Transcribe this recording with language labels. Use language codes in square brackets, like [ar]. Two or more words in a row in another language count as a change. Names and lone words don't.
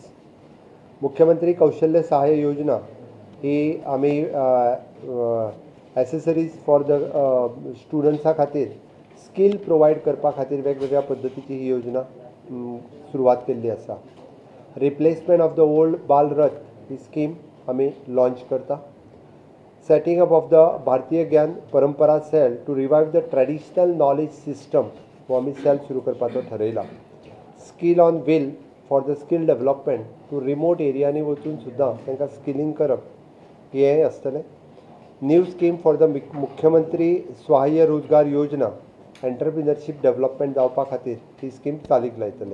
[kok] मुख्यमंत्री कौशल्य सहाय्य योजना ही आमी [en] accessories for the [kok] स्टुडंट्सां खातीर [en] skill provide [kok] करपा खातीर वेगवेगळ्या पद्दतीची ही योजना सुरवात केल्ली आसा. [en] replacement of the old [kok] बाल रथ ही स्कीम आमी लॉन्च करता. [en] setting up of the [kok] भारतीय ज्ञान परंपरा [en] cell to revive the traditional knowledge system [kok] हो आमी सेल सुरू करपाचो ठरयला. [en] skill on wheel for the skill development to remote [kok] एरियांनी वचून सुद्दां तांकां स्किलींग करप हें आसतलें. [en] new scheme for the [kok] मुख्यमंत्री सहाय्य रोजगार योजना [en] entrepreneurship development [kok] जावपा खातीर ही स्कीम चालीक लायतले.